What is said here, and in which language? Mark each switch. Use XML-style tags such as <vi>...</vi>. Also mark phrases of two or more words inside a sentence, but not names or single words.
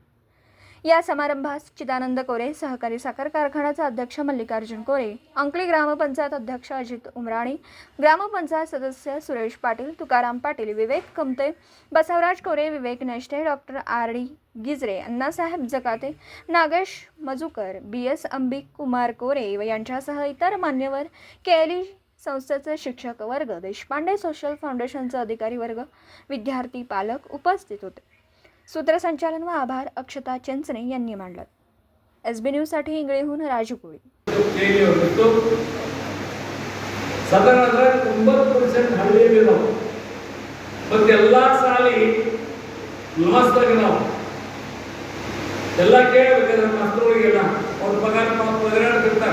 <mr>या समारंभास चिदानंद कोरे, सहकारी साखर कारखान्याचा अध्यक्ष मल्लिकार्जुन कोरे, अंकली ग्रामपंचायत अध्यक्ष अजित उमराणी, ग्रामपंचायत सदस्य सुरेश पाटील, तुकाराम पाटील, विवेक कमते, बसवराज कोरे, विवेक नेष्टे, डॉक्टर RD गिजरे, अण्णासाहेब जकाते, नागेश मजुकर, BS अंबिक, कुमार कोरे व यांच्यासह इतर मान्यवर, KLE संस्थेचे शिक्षक वर्ग, देशपांडे सोशल फाउंडेशनचा अधिकारी वर्ग, विद्यार्थी, पालक उपस्थित होते. सूत्रसंचालन व आभार अक्षता चिंचणे यांनी मांडलं. SB न्यूजसाठी इंगळीहून राजू कोळी.</mr> <kn>ಸಾಧಾರಣ 90% ಹಳ್ಳಿಯಲ್ಲಿ ನಾವು ಮತ್ತು ಎಲ್ಲ ಸಾಲಿ ನಮಸ್ತಾಗ ನಾವು ಎಲ್ಲ ಕೇಳಬೇಕಾದ್ರೆ ಮಾಸ್ತರುಗಳಿಗೆಲ್ಲ ಅವ್ರ ಪಗಾರ ಪಗಾಡ್ತಿರ್ತಾರೆ.</kn>